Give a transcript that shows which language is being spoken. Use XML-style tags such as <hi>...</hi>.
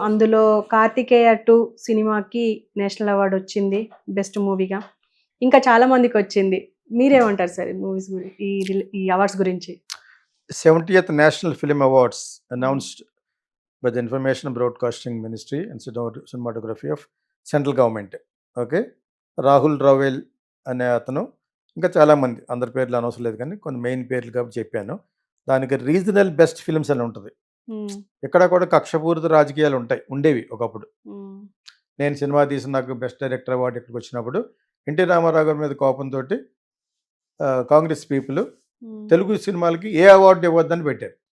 <te>అందులో 'కార్తికేయ 2' సినిమాకి national award వచ్చింది బెస్ట్ మూవీగా. ఇంకా చాలా మందికొచ్చింది. మీరేమంటారు సార్ ఈ మూవీస్ ఈ అవార్డ్స్ గురించి?</te> <en>70th National Film Awards announced by the Information Broadcasting Ministry and Cinematography of Central Government. Okay.</en> <te>Rahul రావెల్ అనే అతను, ఇంకా చాలామంది, అందరి పేర్లు అనవసరం లేదు కానీ కొన్ని మెయిన్ పేర్లు కాబట్టి చెప్పాను. దానికి రీజనల్ బెస్ట్ ఫిల్మ్స్ అని ఉంటుంది. ఇక్కడ కూడా కక్షపూరిత రాజకీయాలు ఉండేవి ఒకప్పుడు. నేను సినిమా తీసి నాకు బెస్ట్ డైరెక్టర్ అవార్డు ఇక్కడికి వచ్చినప్పుడు ఎన్టీ రామారావు గారి మీద కోపంతో కాంగ్రెస్ పీపుల్ తెలుగు సినిమాలకి ఏ అవార్డు ఇవ్వద్దని పెట్టారు.</te>